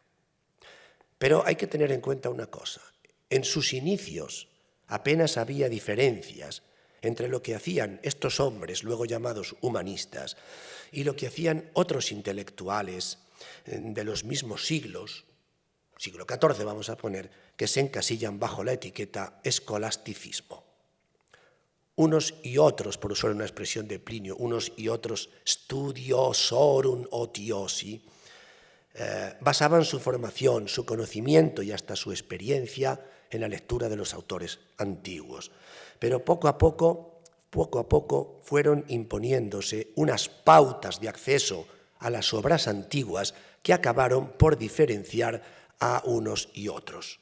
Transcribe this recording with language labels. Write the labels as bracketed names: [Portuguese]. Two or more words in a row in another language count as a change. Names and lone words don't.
[Spanish] Pero hay que tener en cuenta una cosa. En sus inicios apenas había diferencias entre lo que hacían estos hombres, luego llamados humanistas, y lo que hacían otros intelectuales de los mismos siglos, siglo XIV vamos a poner, que se encasillan bajo la etiqueta escolasticismo. Unos y otros, por usar una expresión de Plinio, unos y otros [Latin] studiosorum otiosi, [Spanish] basaban su formación, su conocimiento y hasta su experiencia en la lectura de los autores antiguos. Pero poco a poco fueron imponiéndose unas pautas de acceso a las obras antiguas que acabaron por diferenciar a unos y otros.